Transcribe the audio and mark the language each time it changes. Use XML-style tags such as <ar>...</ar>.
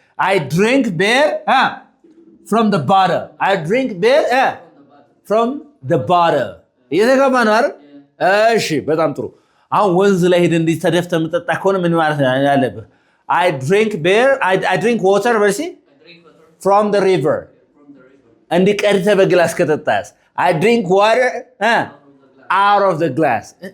<en>I drink beer from the bottle. I drink beer from the bottle.</en> <am>እየተገባ ነው አይደል? እሺ በጣም ጥሩ። አሁን ወንዝ ላይ ሄደህ እንዲህ ተደፍተህ የምጠጣ ከሆነ ምን ማለት ያለብህ?</am> <en>I drink beer, I drink water from the river.</en> <am>እንዲህ ቀድተህ በግላስ ከጠጣስ</am> <en>I drink water out of the glass.</en>